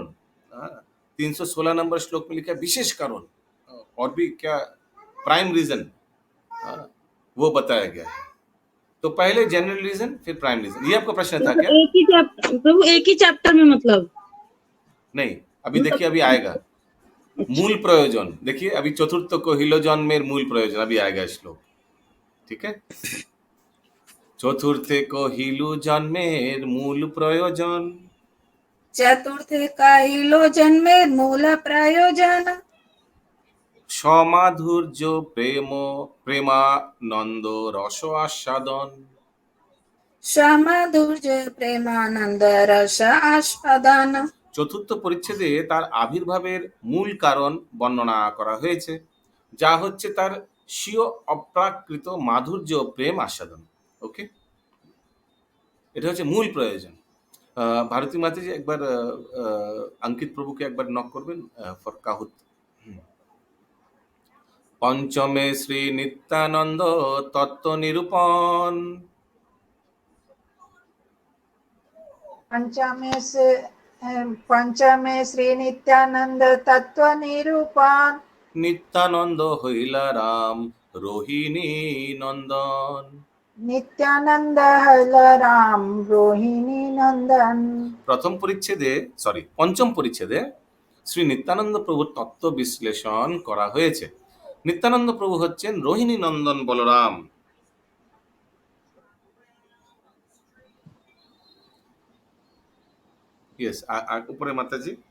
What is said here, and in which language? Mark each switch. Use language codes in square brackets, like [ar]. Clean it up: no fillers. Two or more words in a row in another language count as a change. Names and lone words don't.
[hi] 316 नंबर श्लोक में लिखा है विशेष कारण, और भी क्या [en] prime reason [hi] वो बताया गया है। तो पहले [en] general reason [hi] फिर [en] prime reason, [hi] ये आपका प्रश्न था क्या? प्रभु एक ही चैप्टर में मतलब नहीं, अभी देखिए, अभी आएगा मूल प्रयोजन। देखिए अभी [bn] চতুর্থ কহিল জন্মের মূল প্রয়োজন [hi] अभी आएगा श्लोक, ठीक है। [bn] চতুর্থে কহিলু জন্মের মূল প্রয়োজন, চতুর্থে কহিলো জন্মে মূল প্রয়োজন সমাধুর্য প্রেম প্রেমানন্দ রস আস্বাদন। সমাধুর্য প্রেমানন্দ রস আস্বাদন। চতুর্থ পরিচ্ছেদে তার আবির্ভাবের মূল কারণ বর্ণনা করা হয়েছে, যা হচ্ছে তার স্বীয় অপ্রাকৃত মাধুর্য প্রেম আস্বাদন। ওকে, এটা হচ্ছে মূল প্রয়োজন। ভারতী মাতাজি একবার অঙ্কিত প্রভুকে একবার নক করবেন ফর কাহুত। পঞ্চমে শ্রী নিত্যানন্দ তত্ত্ব নিরূপণ। পঞ্চমে শ্রী নিত্যানন্দ তত্ত্ব নিরূপণ। নিত্যানন্দ হইলা রাম রোহিণী নন্দন। নিত্যানন্দ হল রাম রোহিণী নন্দন। পঞ্চম পরিচ্ছেদে শ্রী নিত্যানন্দ প্রভুর তত্ত্ব বিশ্লেষণ করা হয়েছে। নিত্যানন্দ প্রভু হচ্ছেন রোহিণী নন্দন বলরাম। ইয়েস, উপরে মাতাজি।